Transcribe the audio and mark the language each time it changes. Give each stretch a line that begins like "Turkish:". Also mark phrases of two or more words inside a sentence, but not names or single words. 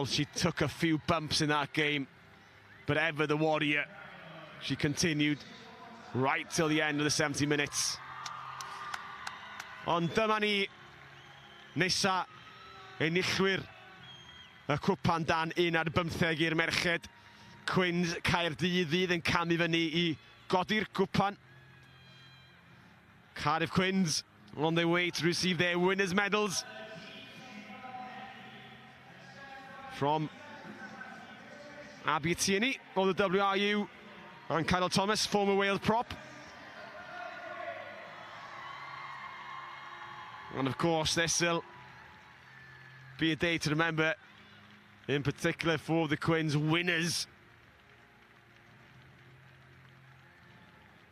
English: She took a few bumps in that game, but ever the warrior. She continued right till the end of the 70 minutes.
Welsh: Ond dyma ni nesa enillwyr y cwpan dan 1 ar 15 i'r merched. Quins Caerdydd fydd yn camu fyny I godi'r cwpan.
English: Cardiff Quins on their way to receive their winners' medals from Abby Tierney of the WRU and Carol Thomas, former Wales prop. And of course, this will be a day to remember, in particular for the Quins winners.